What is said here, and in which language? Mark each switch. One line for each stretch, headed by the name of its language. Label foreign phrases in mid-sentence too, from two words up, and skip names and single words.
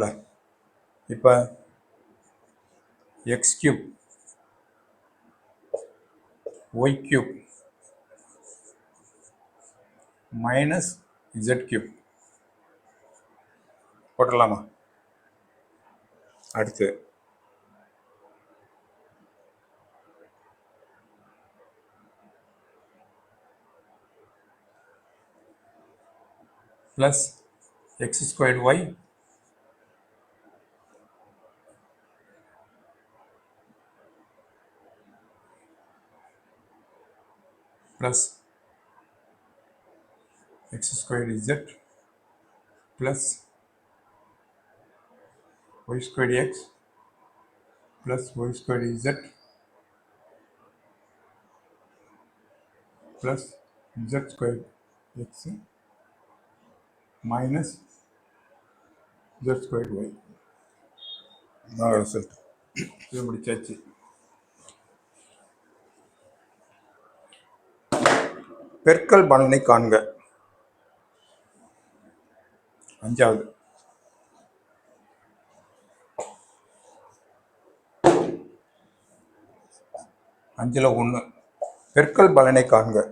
Tamil: இப்போ x³ y³ மைனஸ் z³ போட்டலாமா? அடுத்து ப்ளஸ் x² y
English: plus x² z plus y² x plus y² z plus z² x minus z² y.
Tamil: ரிசல்ட் இது முடிச்சாச்சு. பெருக்கல் பலனை காண்க. அஞ்சாவது. அஞ்சில் 1 பெருக்கல் பலனை காண்க.